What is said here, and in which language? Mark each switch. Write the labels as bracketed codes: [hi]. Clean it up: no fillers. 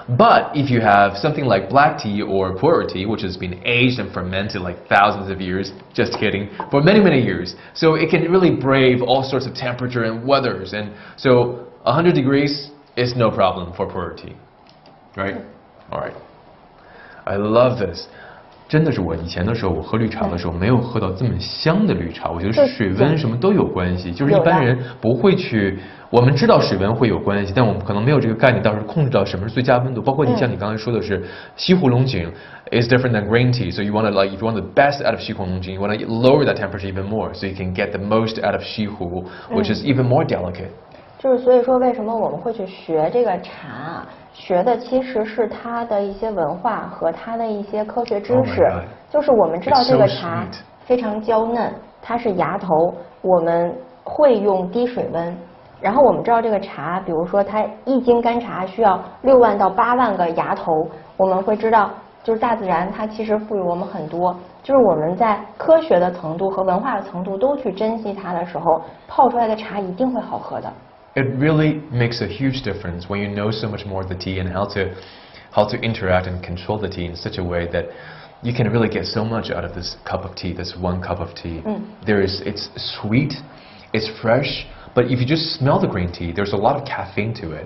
[en] But if you have something like black tea or pu'er tea, which has been aged and fermented like thousands of years, just kidding, for many, many years, so it can really brave all sorts of temperature and weathers. And so 100 degrees is no problem for pu'er tea, right? All right. I love this. [zh] 真的是我以前的时候，我喝绿茶的时候没有喝到这么香的绿茶。我觉得水温什么都有关系，就是一般人不会去。我们知道水温会有关系，但我们可能没有这个概念，到时候控制到什么是最佳温度。包括你像你刚才说的是西湖龙井 [en] is different than green tea, so you want to if you want the best out of 西湖龙井 you want to lower that temperature even more, so you can get the most out of 西湖 which is even more delicate. [zh] 就是所以说，为什么我们会去学这个茶啊？学的其实是它的一些文化和它的一些科学知识。就是我们知道这个茶非常娇嫩，它是芽头，我们会用低水温。然后我们知道这个茶，比如说它1斤干茶需要6万到8万个芽头，我们会知道，就是大自然它其实赋予我们很多。就是我们在科学的程度和文化的程度都去珍惜它的时候，泡出来的茶一定会好喝的。 [en] It really makes a huge difference when you know so much more of the tea and how to interact and control the tea in such a way that you can really get so much out of this cup of tea, this one cup of tea. It's sweet, it's fresh, but if you just smell the green tea, there's a lot of caffeine to it.